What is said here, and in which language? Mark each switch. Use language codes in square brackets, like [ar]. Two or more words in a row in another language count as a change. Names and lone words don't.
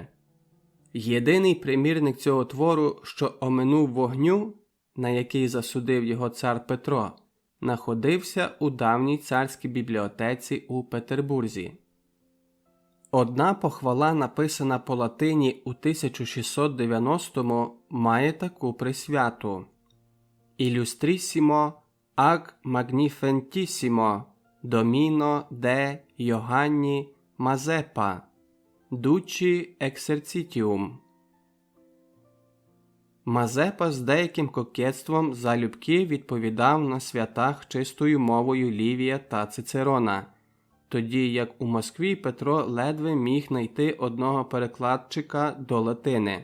[uk] Єдиний примірник цього твору, що оминув вогню, на який засудив його цар Петро, находився у давній царській бібліотеці у Петербурзі. Одна похвала, написана по латині у 1690-му, має таку присвяту: [la] «Illustrissimo ag magnificentissimo Domino de Johanni Mazeppa, Ducci exercitium». [uk] Мазепа з деяким кокетством залюбки відповідав на святах чистою мовою Лівія та Цицерона, тоді як у Москві Петро ледве міг знайти одного перекладчика до латини.